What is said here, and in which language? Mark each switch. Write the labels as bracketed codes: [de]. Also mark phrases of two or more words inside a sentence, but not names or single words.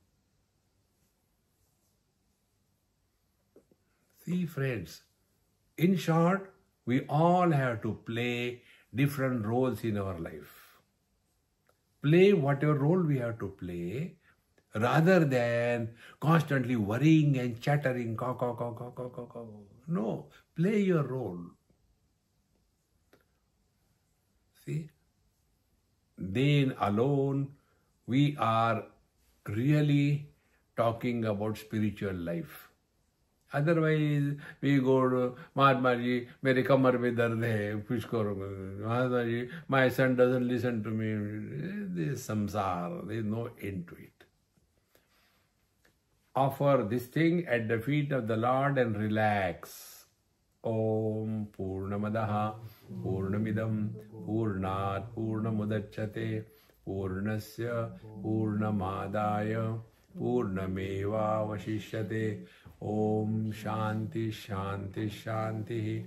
[en] See friends, in short, we all have to play different roles in our life. Play whatever role we have to play, rather than constantly worrying and chattering, caw, caw, caw, caw, caw, caw, caw. No, play your role. See, then alone we are really talking about spiritual life. Otherwise, we go to [hi] महात्मा जी, मेरे कमर में दर्द है, कुछ करो. [en] Mahatma ji, my son doesn't listen to me. This is samsara, there is no end to it. Offer this thing at the feet of the Lord and relax. [sa] ॐ पूर्णमदः पूर्णमिदं पूर्णात् पूर्णमुदच्यते पूर्णस्य पूर्णमादाय पूर्णमेव वशिष्यते. ॐ शान्ति शान्ति शान्ति.